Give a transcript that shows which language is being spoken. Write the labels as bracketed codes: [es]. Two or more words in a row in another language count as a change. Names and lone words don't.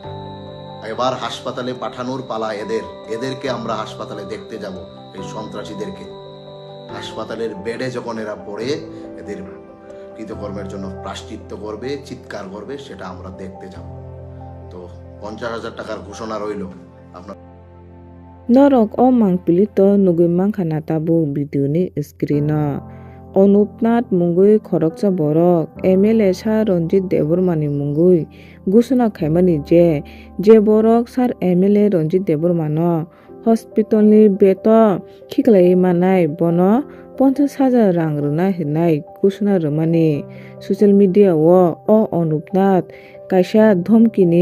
[bn] এবার হাসপাতালে পাঠানোর পালা এদেরকে আমরা হাসপাতালে দেখতে যাব। এই সন্ত্রাসীদেরকে হাসপাতালের বেডে যখন এরা পড়ে এদের কৃতকর্মের জন্য প্রায়শ্চিত্ত করবে, চিৎকার করবে, সেটা আমরা দেখতে যাব। তো 50,000 টাকার ঘোষণা রইল। আপনার [trp] Norok o mangpilito nugui mangkhana tabu video ni screen Onupnath mungui khoroksa borok MLA Sar Ranjit Debormani mungui gusuna khaimani je borok Sar MLA Ranjit Debormano hospital ni beto khiklai manai bono 50,000 rang runa hinai gusuna rumani [en] social media [trp] o Onupnath kaisa dhomkini